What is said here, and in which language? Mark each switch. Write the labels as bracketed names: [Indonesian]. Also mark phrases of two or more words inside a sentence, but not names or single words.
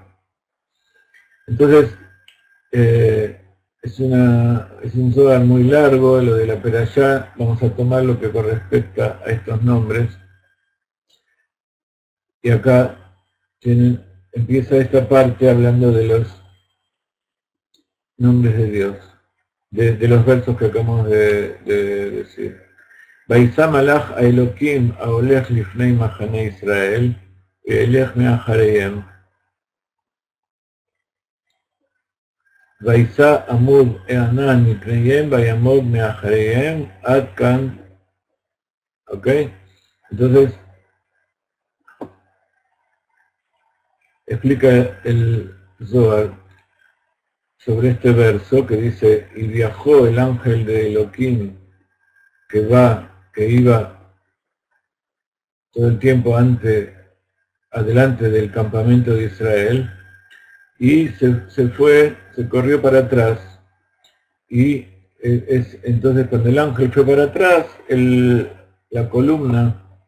[Spanish] Entonces, es un Zohar muy largo, lo de la Perashá, vamos a tomar lo que corresponda a estos nombres. Y acá empieza esta parte hablando de los nombres de Dios, de los versos que acabamos de decir. [Hebrew] ויסע מלאך האלהים ההלך לפני מחנה ישראל וילך מאחריהם. ויסע עמוד הענן מפניהם ויעמד מאחריהם עד כאן. [Spanish] ¿Ok? Entonces, explica el Zohar sobre este verso que dice, y viajó el ángel de Elohim que iba todo el tiempo adelante del campamento de Israel, y se corrió para atrás, y entonces cuando el ángel fue para atrás, la columna